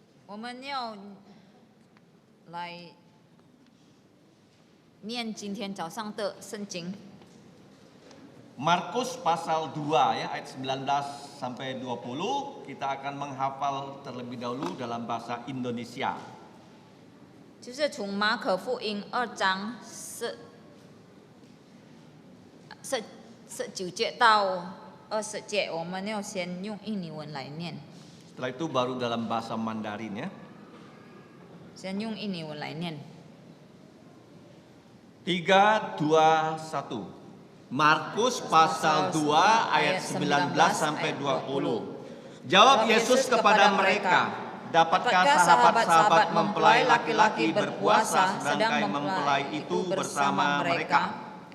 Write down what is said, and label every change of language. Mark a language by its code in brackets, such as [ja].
[zh] 我们要来念今天早上的圣经。 [id] Markus pasal 2 ya ayat 19 sampai 20 kita akan menghafal terlebih dahulu dalam bahasa Indonesia. [zh] 就是从马可福音2章19节到20节，我们要先用印尼文来念。 [id] Setelah itu baru dalam bahasa Mandarin ya. [zh] 先用印尼文来念。 [id] 3, 2, 1. Markus pasal 2 ayat 19 sampai 20. Jawab Yesus kepada mereka, dapatkah sahabat-sahabat mempelai laki-laki berpuasa sedang mempelai itu bersama mereka?